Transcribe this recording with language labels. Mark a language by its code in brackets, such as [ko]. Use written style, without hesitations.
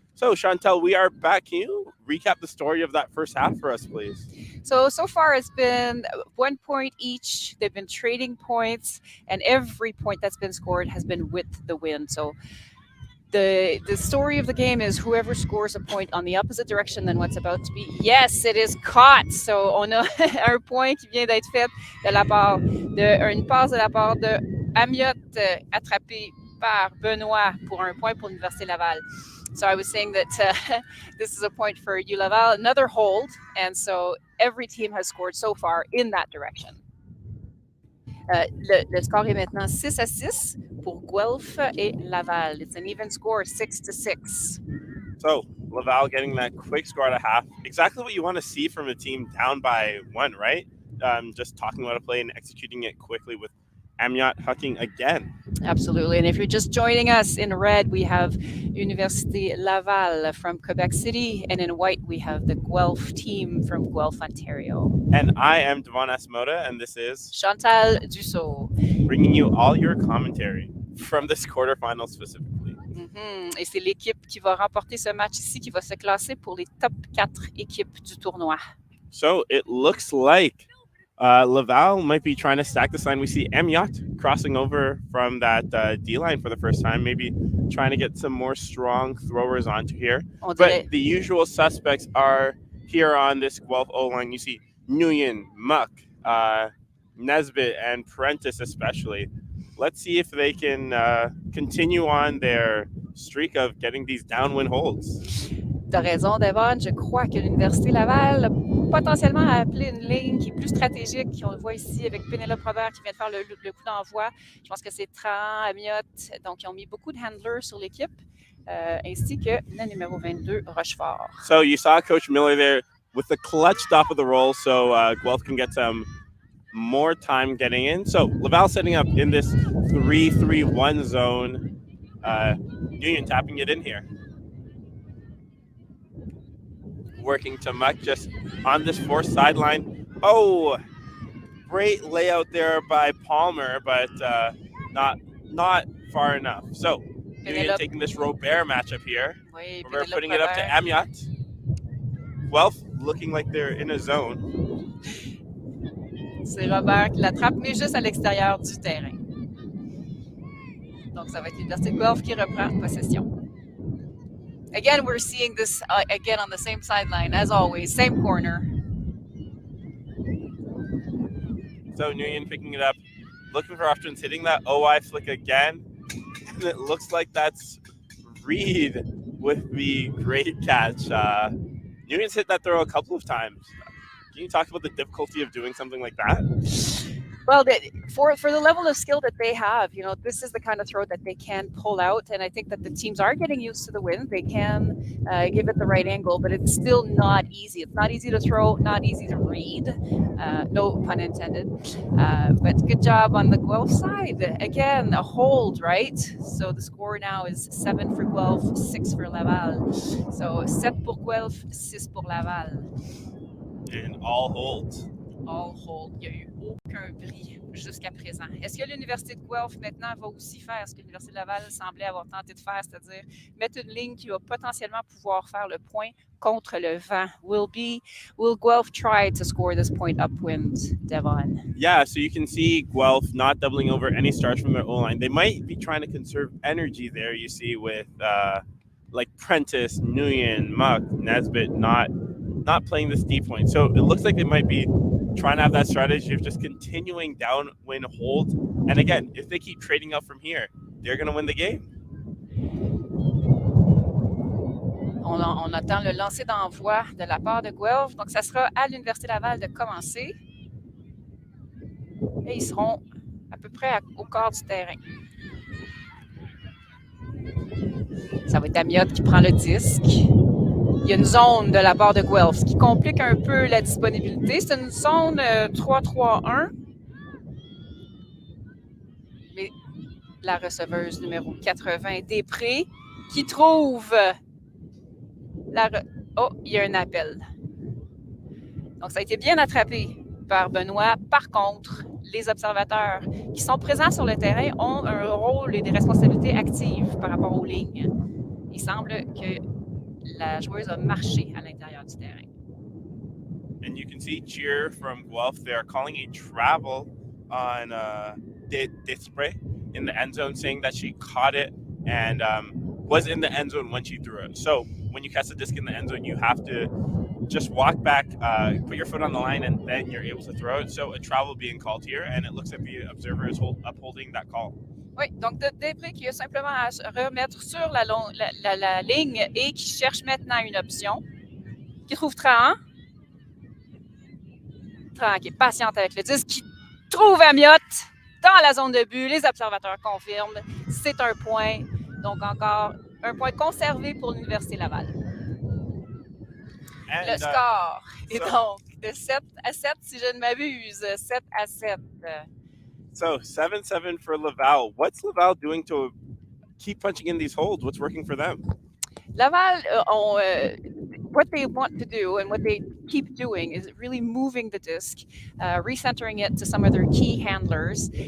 [en] So, Chantel, we are back. Can you recap the story of that first half for us, please? So far it's been 1 point each. They've been trading points, and every point that's been scored has been with the win. So the story of the game is whoever scores a point on the opposite direction than what's about to be. Yes, it is caught. [fr] So on a un point qui vient d'être fait de la part une passe de la part de Amiot attrapée par Benoît pour un point pour l'Université Laval. [en] So I was saying that this is a point for U Laval, another hold, and so every team has scored so far in that direction. [fr] Le score est maintenant 6-6 pour Guelph et Laval. [en] It's an even score, 6-6. So Laval getting that quick score at a half. Exactly what you want to see from a team down by 1, right? Just talking about a play and executing it quickly with Amiot hucking again. Absolutely. And if you're just joining us, in red we have Université Laval from Quebec City, and in white we have the Guelph team from Guelph, Ontario. And I am Devon Asmoda, and this is Chantal Dussault, bringing you all your commentary from this quarterfinal specifically. [fr] Et c'est l'équipe qui va remporter ce match ici qui va se classer pour les top 4 équipes du tournoi. [en] So it looks like Laval might be trying to stack this line. We see Amiot crossing over from that D line for the first time, maybe trying to get some more strong throwers onto here. But the usual suspects are here on this Guelph O-line. You see Nguyen, Muck, Nesbitt, and Prentice especially. Let's see if they can continue on their streak of getting these downwind holds. [fr] T'as raison, Devon. Je crois que l'Université Laval a potentiellement appelé une ligne qui est plus stratégique. On le voit ici avec Pénélope Robert qui vient de faire le coup d'envoi. Je pense que c'est Tran, Amiot. Donc, ils ont mis beaucoup de handlers sur l'équipe, ainsi que le numéro 22, Rochefort. [en] So you saw Coach Miller there with the clutch stop of the roll, so Guelph can get some more time getting in. So Laval setting up in this 3-3-1 zone. Nguyen tapping it in here. Working to Muck just on this fourth sideline. Oh, great layout there by Palmer, but not far enough. So Nguyen taking this Robert matchup here. Robert putting it up to Amiot. Guelph looking like they're in a zone. [fr] C'est Robert qui l'attrape, mais juste à l'extérieur du terrain. Donc ça va être l'Université de Guelph qui reprend possession. [en] Again, we're seeing this again on the same sideline, as always, same corner. So Nguyen picking it up, looking for options, hitting that OI flick again. And it looks like that's Reed with the great catch. Nguyen's hit that throw a couple of times. Can you talk about the difficulty of doing something like that? Well, for the level of skill that they have, this is the kind of throw that they can pull out, and I think that the teams are getting used to the wind. They can give it the right angle, but it's still not easy. It's not easy to throw, not easy to read. No pun intended. But good job on the Guelph side. Again, a hold, right? So the score now is 7 for Guelph, 6 for Laval. [fr] So 7 pour Guelph, 6 pour Laval. [en] And all holds. All hold. [fr] Il n'y a eu aucun bris jusqu'à présent. Est-ce que l'Université de Guelph maintenant va aussi faire ce que l'Université de Laval semblait avoir tenté de faire, c'est-à-dire mettre une ligne qui va potentiellement pouvoir faire le point contre le vent? [en] Will Guelph try to score this point upwind, Devon? Yeah, so you can see Guelph not doubling over any stars from their O-line. They might be trying to conserve energy there, you see, with like Prentice, Nguyen, Muck, Nesbitt not playing this deep point. So it looks like they might be trying to have that strategy of just continuing downwind hold. And again, if they keep trading up from here, they're going to win the game. [fr] On attend le lancer d'envoi de la part de Guelph. Donc, ça sera à l'Université Laval de commencer. Et ils seront à peu près au quart du terrain. Ça va être Amiot qui prend le disque. Il y a une zone de la part de Guelph qui complique un peu la disponibilité. C'est une zone 3-3-1. Mais la receveuse numéro 80, Després, qui trouve Oh, il y a un appel. Donc, ça a été bien attrapé par Benoît. Par contre, les observateurs qui sont présents sur le terrain ont un rôle et des responsabilités actives par rapport aux lignes. Il semble que la joueuse a marché à l'intérieur du terrain. [en] And you can see cheer from Guelph. They are calling a travel on Desprez in the end zone, saying that she caught it and was in the end zone when she threw it. So when you catch the disc in the end zone, you have to just walk back, put your foot on the line, and then you're able to throw it. So a travel being called here, and it looks like the observer is upholding that call. [fr] Oui, donc Després qui a simplement à remettre sur la ligne et qui cherche maintenant une option, qui trouve Trahan. Trahan qui est patiente avec le disque, qui trouve Amiot dans la zone de but. Les observateurs confirment, c'est un point. Donc encore un point conservé pour l'Université Laval. And, le score est donc de 7-7, si je ne m'abuse. [en] 7-7. So 7-7 for Laval. What's Laval doing to keep punching in these holes? What's working for them? Laval, what they want to do and what they keep doing is really moving the disc, recentering it to some of their key handlers.